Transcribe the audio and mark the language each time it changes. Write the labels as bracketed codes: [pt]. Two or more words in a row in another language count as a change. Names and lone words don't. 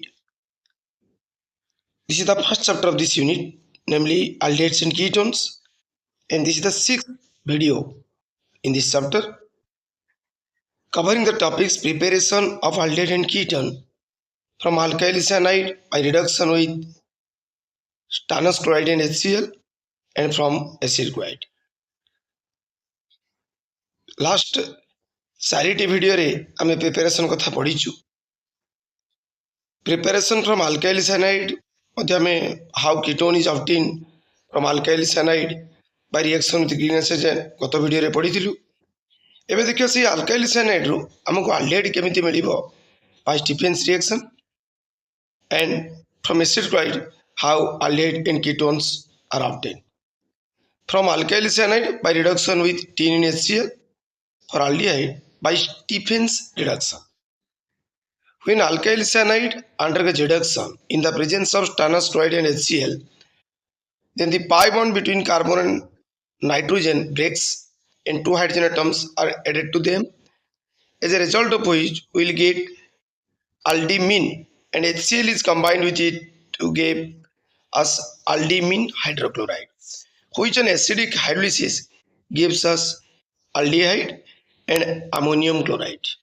[en] This is the first chapter of this unit, namely aldehydes and ketones, and this is the sixth video in this chapter, covering the topics preparation of aldehyde and ketone from alkyl cyanide by reduction with stannous chloride and HCl and from acid chloride. [or] Last ଚାରିଟି ଭିଡିଓ ରେ ଆମେ ପ୍ରିପରେଶନ କଥା ପଢ଼ିଚୁ. [en] Preparation from alkyl cyanide [or] ମଧ୍ୟେ ଆମେ [en] how ketone is obtained from alkyl cyanide by reaction with Grignard reagent [or] ଗତ ଭିଡିଓ ରେ ପଢ଼ିଥିଲୁ. ଏବେ ଦେଖିଓ ସେ [en] alkyl cyanide [or] ରୋ ହମକୁ [en] aldehyde [or] କେମିତି ମିଳିବ [en] by Stephens reaction, and from acid chloride how aldehyde and ketones are obtained. From alkyl cyanide by reduction with tin in HCl or aldehyde by Stephens reduction. When alkyl cyanide undergoes reduction in the presence of stannous chloride and HCl, then the pi bond between carbon and nitrogen breaks and two hydrogen atoms are added to them, as a result of which we will get aldimine, and HCl is combined with it to give us aldimine hydrochloride, which an acidic hydrolysis gives us aldehyde and ammonium chloride.